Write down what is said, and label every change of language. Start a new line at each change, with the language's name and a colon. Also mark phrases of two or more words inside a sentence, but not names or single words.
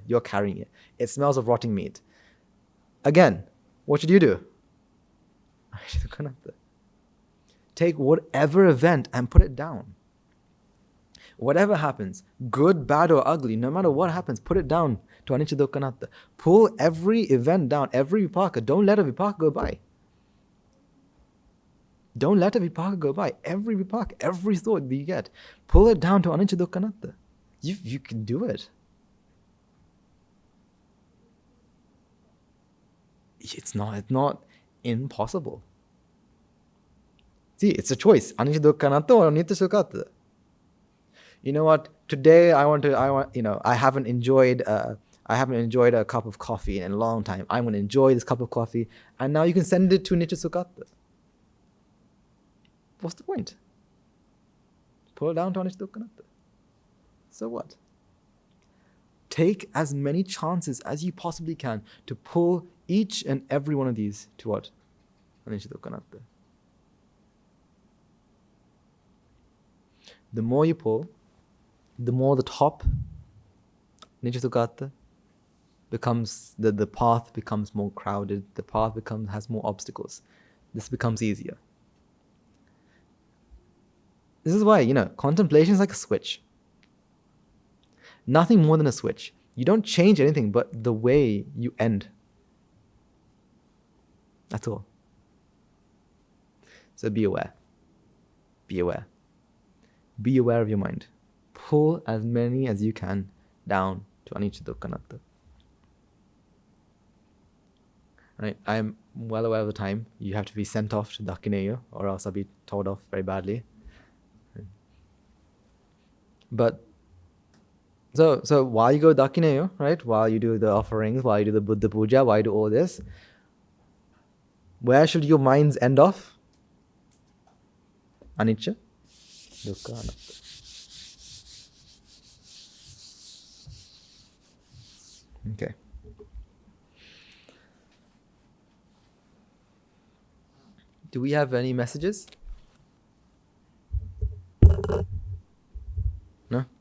English: You're carrying it. It smells of rotting meat. Again, what should you do? Take whatever event and put it down. Whatever happens, good, bad, or ugly, no matter what happens, put it down to
Pali: anicca dukkha anatta.
English: Pull every event down, every vipaka. Don't let a vipaka go by. Don't let a vipaka go by. Every vipaka, every thought that you get, pull it down to
Pali: anicca dukkha anatta.
English: You can do it. It's not impossible. See, it's a choice.
Pali: Anicca dukkha anatta or
Sanskrit: nitya sukha.
English: You know what? Today I haven't enjoyed a cup of coffee in a long time. I'm going to enjoy this cup of coffee, and now you can send it to
Sanskrit: nitya sukha.
English: What's the point? Pull it down to
Pali: anicca dukkha anatta.
English: So what? Take as many chances as you possibly can to pull each and every one of these to what?
Pali: Anicca dukkha anatta.
English: The more you pull, the more the top
Pali: anicca dukkha anatta
English: becomes, the path becomes more crowded, the path has more obstacles. This becomes easier. This is why, contemplation is like a switch. Nothing more than a switch. You don't change anything but the way you end. That's all. So be aware. Be aware. Be aware of your mind. Pull as many as you can down to
Pali: anicca dukkha anatta.
English: Right? I'm well aware of the time. You have to be sent off to Dakineya, or else I'll be told off very badly. But so while you go Dakineya, right? While you do the offerings, while you do the Buddha puja, while you do all this, where should your minds end off?
Pali: Anicca dukkha anatta.
English: Okay. Do we have any messages? No?